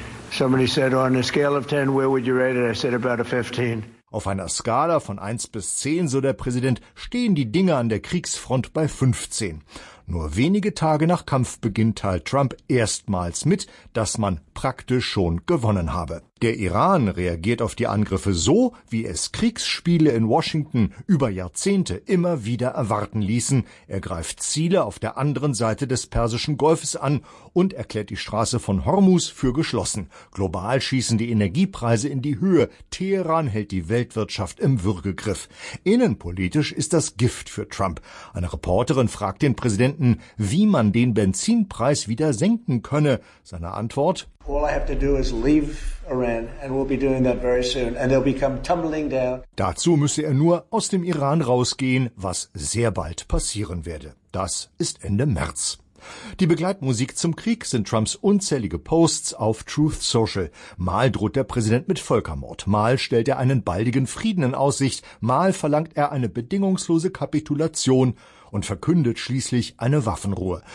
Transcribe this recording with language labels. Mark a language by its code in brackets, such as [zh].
[en] Somebody said, on a scale of 10, where would you rate it? I said about a 15. [de] Auf einer Skala von 1 bis 10, so der Präsident, stehen die Dinge an der Kriegsfront bei 15. Nur wenige Tage nach Kampfbeginn teilt Trump erstmals mit, dass man praktisch schon gewonnen habe. Der Iran reagiert auf die Angriffe so, wie es Kriegsspiele in Washington über Jahrzehnte immer wieder erwarten ließen. Er greift Ziele auf der anderen Seite des Persischen Golfes an und erklärt die Straße von Hormuz für geschlossen. Global schießen die Energiepreise in die Höhe. Teheran hält die Weltwirtschaft im Würgegriff. Innenpolitisch ist das Gift für Trump. Eine Reporterin fragt den Präsidenten, wie man den Benzinpreis wieder senken könne. Seine Antwort: [en] All I have to do is leave Iran, and we'll be doing that very soon, and they'll become tumbling down. [de] Dazu müsse er nur aus dem Iran rausgehen, was sehr bald passieren werde. Das ist Ende März. Die Begleitmusik zum Krieg sind Trumps unzählige Posts auf Truth Social. Mal droht der Präsident mit Völkermord, mal stellt er einen baldigen Frieden in Aussicht, mal verlangt er eine bedingungslose Kapitulation und verkündet schließlich eine Waffenruhe.